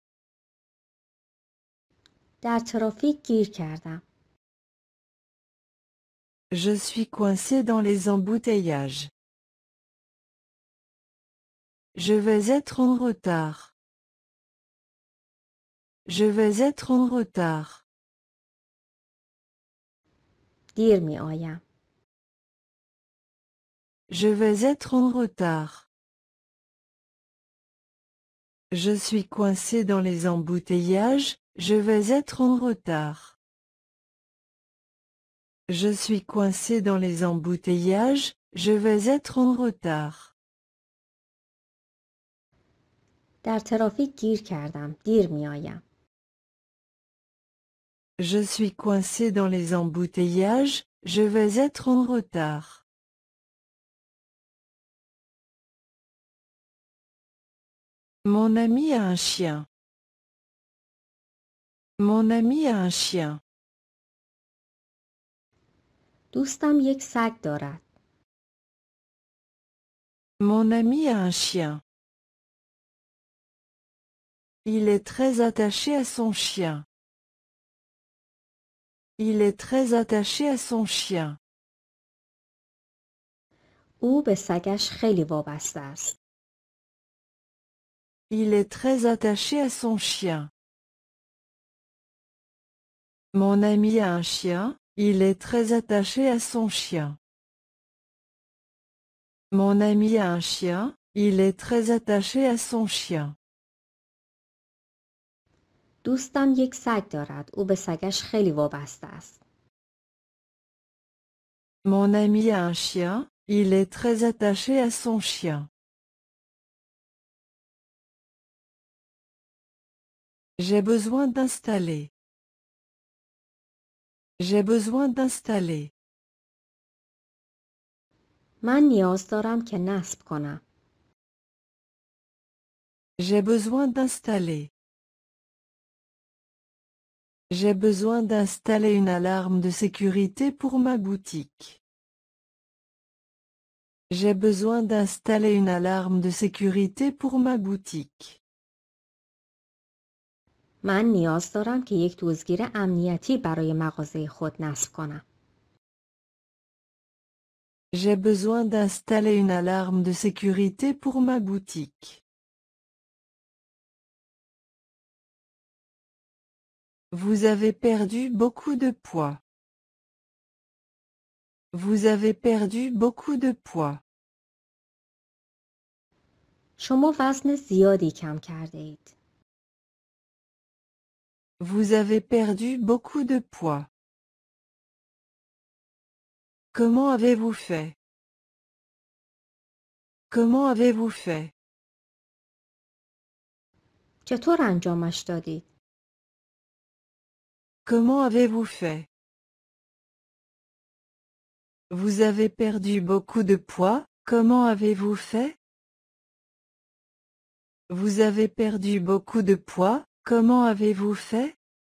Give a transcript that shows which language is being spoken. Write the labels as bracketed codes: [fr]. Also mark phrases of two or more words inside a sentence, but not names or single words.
[fa] در ترافیک گیر کردم. [fr] Je suis coincé dans les embouteillages. Je vais être en retard. Je vais être en retard. [fa] دیر می آیم. [fr] Je vais être en retard. Je suis coincé dans les embouteillages, je vais être en retard. Je suis coincé dans les embouteillages, je vais être en retard. [fa] در ترافیک گیر کردم. دیر می آیم. [fr] Je suis coincé dans les embouteillages, je vais être en retard. Mon ami a un chien. Mon ami a un chien. [fa] دوستم یک سگ دارد. [fr] Mon ami a un chien. Il est très attaché à son chien. Il est très attaché à son chien. [fa] او به سگش خیلی وابسته است. [fr] Il est très attaché à son chien. Mon ami a un chien, il est très attaché à son chien. Mon ami a un chien, il est très attaché à son chien. [fa] دوستم یک سگ دارد. او به سگش خیلی وابسته است. [fr] Mon ami a un chien, il est très attaché à son chien. J'ai besoin d'installer. J'ai besoin d'installer. [fa] من نیاز دارم که نصب کنم. [fr] J'ai besoin d'installer. J'ai besoin d'installer une alarme de sécurité pour ma boutique. J'ai besoin d'installer une alarme de sécurité pour ma boutique. [fa] من نیاز دارم که یک دزدگیر امنیتی برای مغازه خود نصب کنم. [fr] J'ai besoin d'installer une alarme de sécurité pour ma boutique. Vous avez perdu beaucoup de poids. Vous avez perdu beaucoup de poids. [fa] شما وزن زیادی کم کرده اید. [fr] Vous avez perdu beaucoup de poids. Comment avez-vous fait? Comment avez-vous fait? [fa] چطور انجامش دادید؟ [fr] Comment avez-vous fait? Vous avez perdu beaucoup de poids, comment avez-vous fait? Vous avez perdu beaucoup de poids, comment avez-vous fait?